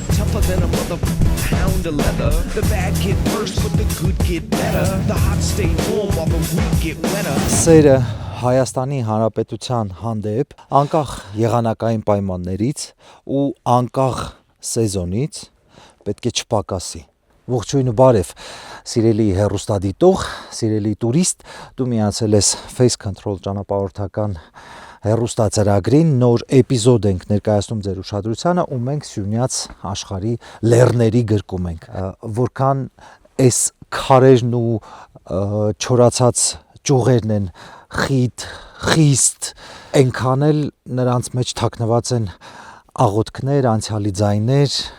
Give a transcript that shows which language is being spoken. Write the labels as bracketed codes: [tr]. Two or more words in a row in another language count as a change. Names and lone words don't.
[en] tougher than a pound of leather. The bad get worse, but the good get better. The hot stay warm while the weak get wetter. [hy] Սերը Հայաստանի Հանրապետության հանդեպ անկախ եղանակային պայմաններից ու անկախ սեզոնից պետք է չպակասի։ Ողջույն ու բարև, սիրելի հեռուստադիտող, սիրելի տուրիստ, դու միացել ես Face Control ճանապարհորդական հեռուստացարագրին, նոր էպիզոդ ենք ներկայացնում ձեր ուշադրությանը ու մենք Սյունյաց աշխարհի լեռների գրկում ենք, որքան այս քարերն ու չորացած ճյուղերն են խիստ, այնքան էլ նրանց մեջ թաքնված են աղոթքներ, անցյալի ձայներ